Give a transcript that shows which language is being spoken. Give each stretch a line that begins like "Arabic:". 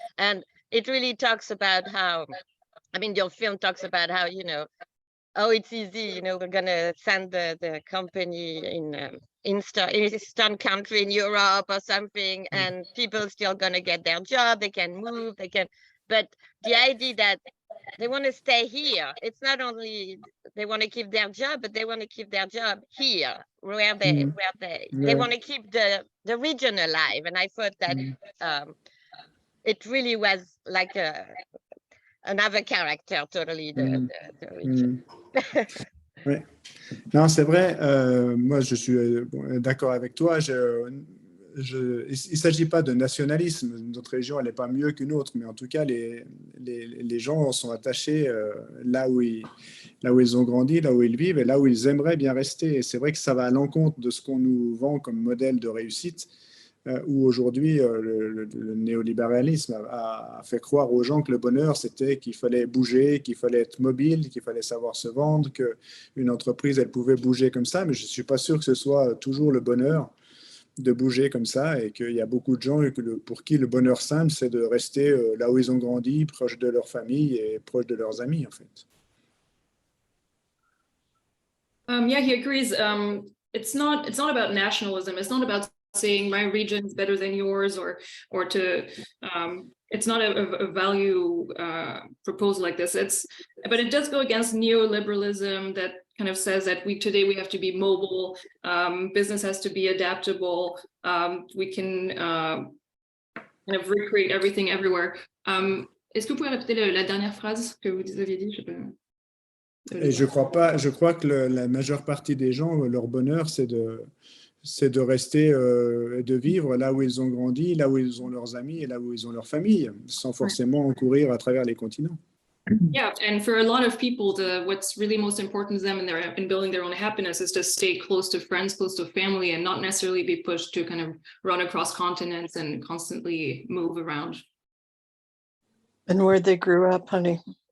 English: And it really talks about how, I mean, your film talks about how, oh, it's easy, we're gonna send the company in Eastern country in Europe or something, and people still gonna get their job, they can move, but the idea that they want to stay here, it's not only they want to keep their job, but they want to keep their job here, where they want to keep the region alive. And I thought that it really was like another character, totally, the region.
French: Ouais. Non, c'est vrai, moi je suis d'accord avec toi. Il ne s'agit pas de nationalisme. Notre région, elle n'est pas mieux qu'une autre, mais en tout cas, les gens sont attachés là où ils ont grandi, là où ils vivent et là où ils aimeraient bien rester. Et c'est vrai que ça va à l'encontre de ce qu'on nous vend comme modèle de réussite, où aujourd'hui le néolibéralisme a fait croire aux gens que le bonheur, c'était qu'il fallait bouger, qu'il fallait être mobile, qu'il fallait savoir se vendre, qu'une entreprise, elle pouvait bouger comme ça, mais je ne suis pas sûr que ce soit toujours le bonheur de bouger comme ça, et qu'il y a beaucoup de gens pour qui le bonheur simple, c'est de rester là où ils ont grandi, proche de leur famille et proche de leurs amis, en fait.
English: Yeah, he agrees. It's not about nationalism. It's not about saying my region is better than yours, or to it's not a value proposal like this. But it does go against neoliberalism that kind of says that today we have to be mobile, business has to be adaptable, we can kind of recreate everything everywhere.
French: Est-ce que vous pouvez répéter la dernière phrase que vous aviez dit? Et je crois que la majeure partie des gens, leur bonheur, c'est de rester, de vivre là où ils ont grandi, là où ils ont leurs amis et là où ils ont leur famille, sans forcément courir à travers les continents.
English: Yeah, and for a lot of people, what's really most important to them in building their own happiness is to stay close to friends, close to family, and not necessarily be pushed to kind of run across continents and constantly move around. And where they grew up, honey.